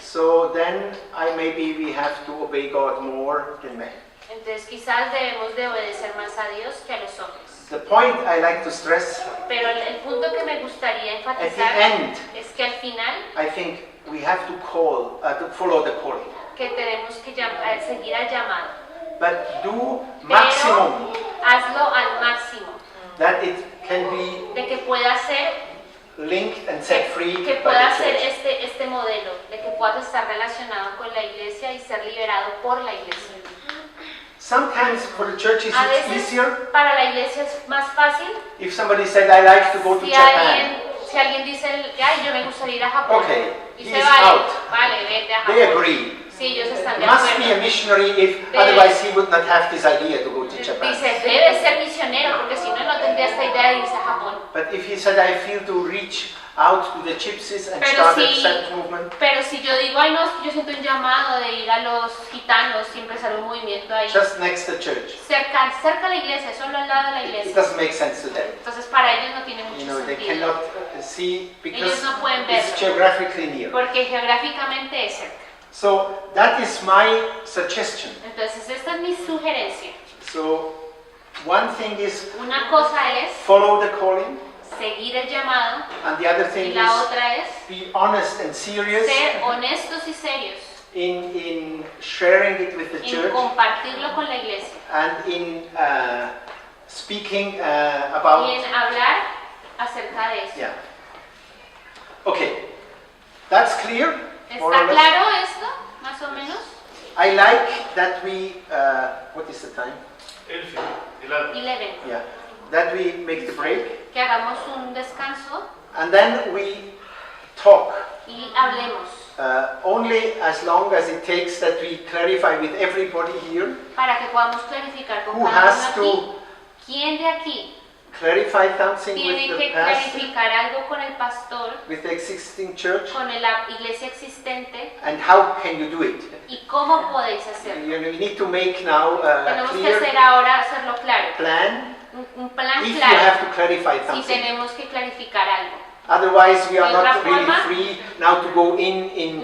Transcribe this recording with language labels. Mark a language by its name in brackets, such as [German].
[English] So then maybe we have to obey God more than men. [Spanish] Entonces quizás debemos de obedecer más a Dios que a los hombres. [English] The point I like to stress, [Spanish] Pero el punto que me gustaría [English] at the [Spanish] enfatizar [English] end, [Spanish] es que al final [English] I think we have to to follow the calling. [Spanish] que tenemos que seguir al llamado. [English] But do [Spanish] Pero [English] maximum [Spanish] hazlo al máximo, [English] that it can be [Spanish] de que pueda ser, [English] linked and set free [Spanish] que [English] by [Spanish] pueda [English] the [Spanish] ser [English] church. [Spanish] este modelo, de que puedas estar relacionado con la iglesia y ser liberado por la iglesia. [English] Sometimes for the churches [Spanish] A [English] it's [Spanish] veces [English] easier [Spanish] para la iglesia es más fácil. [English] if somebody said, I like to go to Japan. [Spanish] Si alguien dice, ay, yo me gustaría ir a Japón, [English] Okay, [Spanish] dice, [English] he's [Spanish] vale, [English] out. [Spanish] vale, vete a [English] They [Spanish] Japón. [English] agree. [Spanish] Sí, ellos están de [English] Must be a [Spanish] acuerdo. [English] missionary if otherwise he would not have this idea to go to Japan. [Spanish] Dice, debe ser misionero, porque si no, no tendría esta idea de irse a Japón. [English] But if he said, I feel to reach out to the gypsies and [Spanish] Pero [English] start a [Spanish] si- [English] set movement, [Spanish] Pero si yo digo, ay, no, es que yo siento un llamado de ir a los gitanos y empezar un movimiento ahí, [English] just next to church, [Spanish] cerca a la iglesia, solo al lado de la [English] it [Spanish] iglesia. [English] doesn't make sense to them. [Spanish] Entonces, para ellos no tiene [English] You [Spanish] mucho [English] know, they [Spanish] sentido, [English] cannot see because [Spanish] Ellos no pueden [English] it's [Spanish] verlo. [English] geographically near. [Spanish] porque geográficamente es cerca. [English] So that is my suggestion. [Spanish] Entonces, esta es mi sugerencia. [English] So one thing is [Spanish] Una cosa es [English] follow the calling, [Spanish] seguir el llamado, [English] and the other [Spanish] y [English] thing [Spanish] la [English] is [Spanish] otra es [English] be honest and serious [Spanish] ser honestos y serios [English] in sharing it with the [Spanish] en [English] church [Spanish] compartirlo con la iglesia [English] and in speaking [Spanish] y [English] about. [Spanish] en hablar acerca de eso. [English] Yeah. Okay, that's clear. More [Spanish] ¿Está [English] or less. [Spanish] claro esto, más o menos? [English] I like that we. What is the time? 11. Yeah. That we make the break [Spanish] Que hagamos un descanso [English] and then we talk. [Spanish] y hablemos [English] Only as long as it takes that we clarify with everybody here [Spanish] para que podamos clarificar con [English] who [Spanish] cada [English] has [Spanish] uno aquí. [English] to [Spanish] ¿Quién de aquí [English] clarify something [Spanish] tiene [English] with the [Spanish] que [English] pastor, [Spanish] clarificar algo con el pastor, [English] with the existing church, [Spanish] con la iglesia existente [English] and how can you do it? [Spanish] y cómo podéis hacerlo? [English] You need to make now a [Spanish] Tenemos que [English] clear [Spanish] hacer ahora, hacerlo claro, [English] plan [Spanish] un plan [English] if you [Spanish] claro [English] have to clarify [Spanish] si [English] something. [Spanish] tenemos que clarificar algo. [English] Otherwise, we are [Spanish] De otra [English] not really [Spanish] forma, [English] free now to go in.